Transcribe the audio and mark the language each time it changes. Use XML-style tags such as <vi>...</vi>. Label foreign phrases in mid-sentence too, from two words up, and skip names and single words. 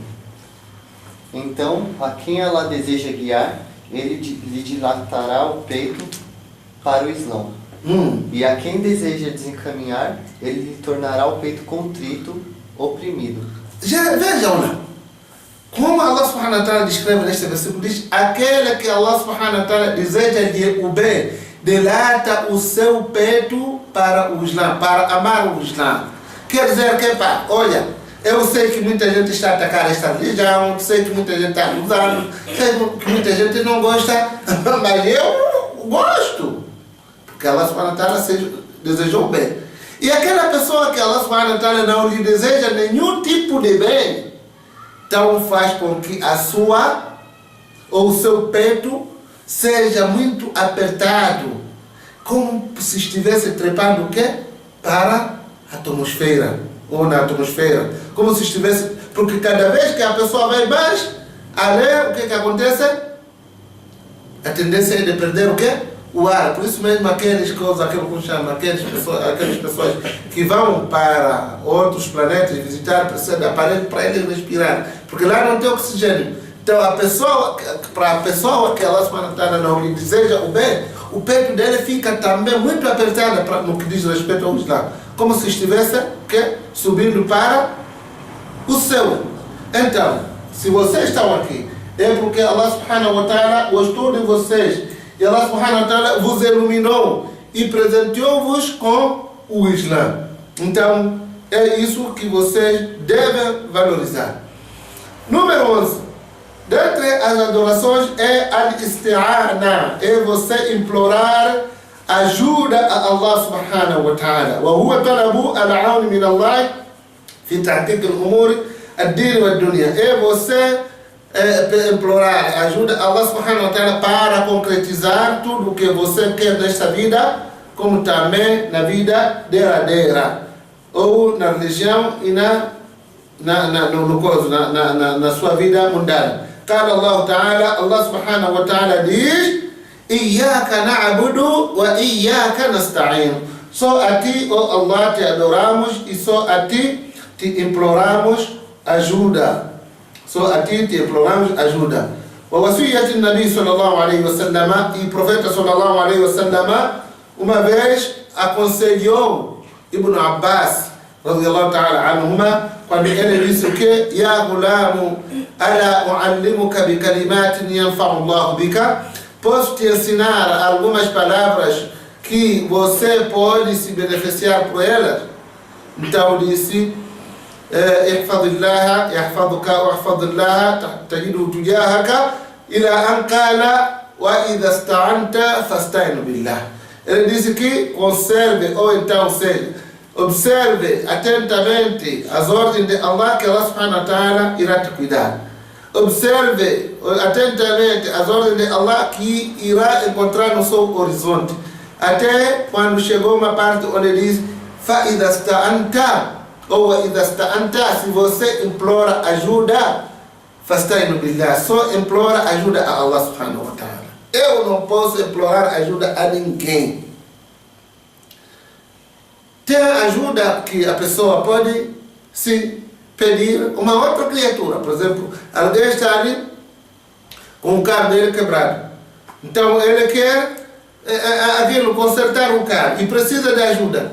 <pt>Então, a quem ela deseja guiar, ele lhe dilatará o peito para o Islão. E a quem deseja desencaminhar, ele lhe tornará o peito contrito, oprimido. Vejam lá. Como</pt> <ar>الله سبحانه وتعالى</ar> <pt>descreve neste versículo, diz: aquele que</pt> <ar>الله سبحانه وتعالى</ar> <pt>deseja-lhe o bem, dilata o seu peito para o Islã, para amar o Islã. Quer dizer que, pá, olha, eu sei que muita gente está a atacar esta religião, sei que muita gente está usando, sei que muita gente não gosta, mas eu gosto. Porque</pt> <ar>الله سبحانه وتعالى</ar> <pt>desejou o bem. E aquela pessoa que</pt> <ar>الله سبحانه وتعالى</ar> <pt>não lhe deseja nenhum tipo de bem, então faz com que a sua ou o seu peito seja muito apertado, como se estivesse trepando o quê? Para a atmosfera, ou na atmosfera, como se estivesse, porque cada vez que a pessoa vai mais a ler, o que acontece? A tendência é de perder o quê? O ar. Por isso mesmo aquelas pessoas que vão para outros planetas visitar, precisam de aparelho para eles respirar, porque lá não tem oxigênio. Então para a pessoa que</pt> <ar>الله سبحانه وتعالى</ar> <pt>não lhe deseja o bem, o peito dele fica também muito apertado no que diz respeito ao Islã, como se estivesse subindo para o céu. Então, se vocês estão aqui, é porque</pt> <ar>الله سبحانه وتعالى</ar> <pt>gostou de vocês. E</pt> <ar>الله سبحانه وتعالى</ar> <pt>vos iluminou e presenteou-vos com o Islã. Então, é isso que vocês devem valorizar. Número 11. Dentre as adorações é al-isti'ana, é você implorar ajuda a</pt> <ar>الله سبحانه وتعالى. وهو طلب العون من الله في تحقيق الأمور الدين والدنيا.</ar> <pt>É você implorar ajuda a</pt> <ar>الله سبحانه وتعالى</ar> <pt>para concretizar tudo o que você quer nesta vida, como também na vida derradeira, ou na religião e na sua vida mundana.</pt> <ar>قال الله تعالى, الله سبحانه وتعالى</ar> <pt>diz:</pt> <ar>إياك نعبد وإياك نستعين.</ar> <pt>Só a ti, ó Allah, te adoramos e só a ti te imploramos ajuda. Só a ti te imploramos ajuda.</pt> <ar>ووصية النبي صلى الله عليه وسلم,</ar> <pt>e o profeta</pt> <ar>صلى الله عليه وسلم</ar> <pt>uma vez aconselhou Ibn Abbas</pt> <ar>رضي الله تعالى عنهما,</ar> <pt>quando ele disse o que?</pt> <ar>يا غلام، ألا أعلمك بكلمات ينفع الله بك.</ar> <pt>Posso te ensinar algumas palavras que você pode se beneficiar por elas? Então disse:</pt> <ar>احفظ الله يحفظك واحفظ الله تجده تجاهك إلى أن قال وإذا استعنت فاستعن بالله.</ar> <pt>Ele disse que conserve, ou então seja, observe atentamente as ordens de Allah, que</pt> <ar>الله سبحانه وتعالى</ar> <pt>irá te cuidar. Observe atentamente as ordens de Allah, que irá encontrar no seu horizonte. Até quando chegou uma parte onde diz</pt> <ar>فَإِذَا اسْتَعَنْتَ</ar> <pt>ou</pt> <ar>إِذَا اسْتَعَنْتَ,</ar> <pt>se você implora ajuda,</pt> <ar>فَاسْتَعِنُوا بِاللَّهِ,</ar> <pt>só implora ajuda a</pt> <ar>الله سبحانه وتعالى.</ar> <pt>Eu não posso implorar ajuda a ninguém. Tem ajuda que a pessoa pode se pedir uma outra criatura. Por exemplo, alguém está ali com o carro dele quebrado. Então ele quer aquilo, consertar o carro e precisa de ajuda.</pt>